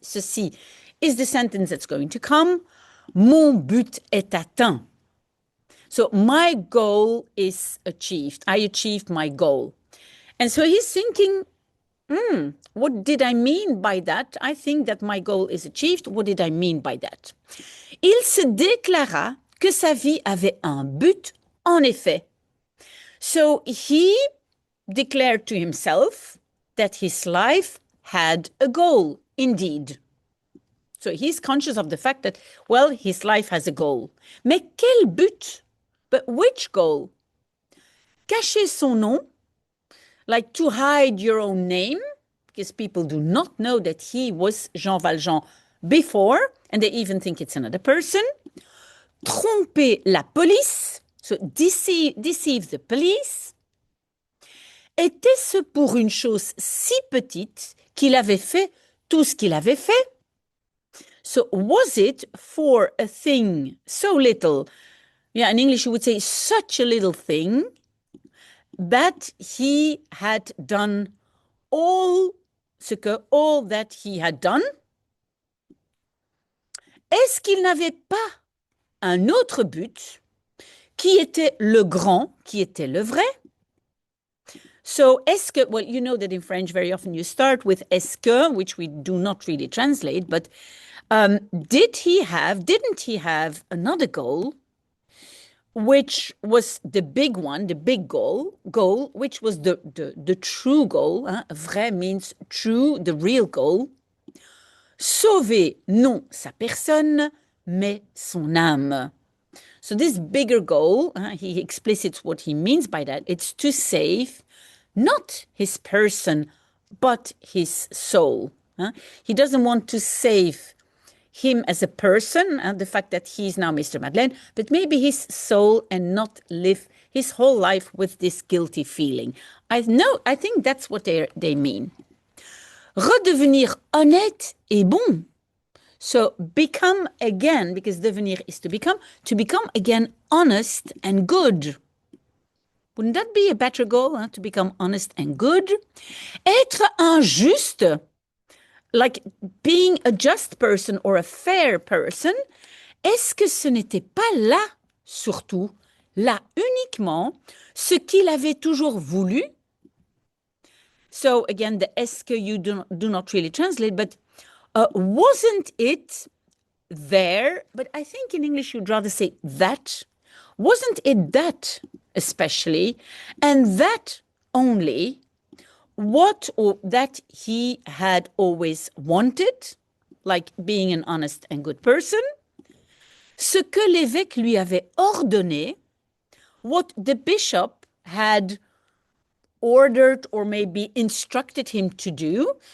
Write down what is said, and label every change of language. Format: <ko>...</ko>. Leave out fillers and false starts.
<fr>Ceci</fr> <en>is the sentence that's going to come.</en> <fr>Mon but est atteint.</fr> <en>So my goal is achieved. I achieved my goal. And so he's thinking, what did I mean by that? I think that my goal is achieved. What did I mean by that?</en> <fr>Il se déclara que sa vie avait un but, en effet.</fr> <en>So he declared to himself that his life had a goal, indeed. So he's conscious of the fact that, well, his life has a goal.</en> <fr>Mais quel but?</fr> <en>But which goal?</en> <fr>Cacher son nom,</fr> <en>like to hide your own name, because people do not know that he was Jean Valjean before, and they even think it's another person.</en> <fr>Tromper la police,</fr> <en>so deceive the police.</en> <fr>Était-ce pour une chose si petite qu'il avait fait tout ce qu'il avait fait?</fr> <en>So was it for a thing so little? Yeah, in English you would say such a little thing that he had done all that he had done.</en> <fr>Est-ce qu'il n'avait pas un autre but qui était le grand, qui était le vrai?</fr> <en>So, est-ce que, well, you know that in French very often you start with est-ce que, which we do not really translate, but didn't he have another goal, which was the big one, the big goal, which was the true goal.</en> <fr>Vrai</fr> <en>means true, the real goal.</en> <fr>Sauver, non sa personne, mais son âme.</fr> <en>So this bigger goal, he explicits what he means by that. It's to save not his person, but his soul. He doesn't want to save him as a person, the fact that he's now Mr. Madeleine, but maybe his soul and not live his whole life with this guilty feeling. I think that's what they mean.</en> <fr>Redevenir honnête et bon.</fr> <en>So become again, because devenir is to become again honest and good. Wouldn't that be a better goal, to become honest and good?</en> <fr>Être un juste,</fr> <en>like being a just person or a fair person,</en> <fr>est-ce que ce n'était pas là, surtout, là uniquement, ce qu'il avait toujours voulu?</fr> <en>So again, the est-ce que you do not really translate, but wasn't it there? But I think in English you'd rather say that. Wasn't it that especially, and that only, what or that he had always wanted, like being an honest and good person,</en> <fr>ce que l'évêque lui avait ordonné,</fr> <en>what the bishop had ordered or maybe instructed him to do.</en>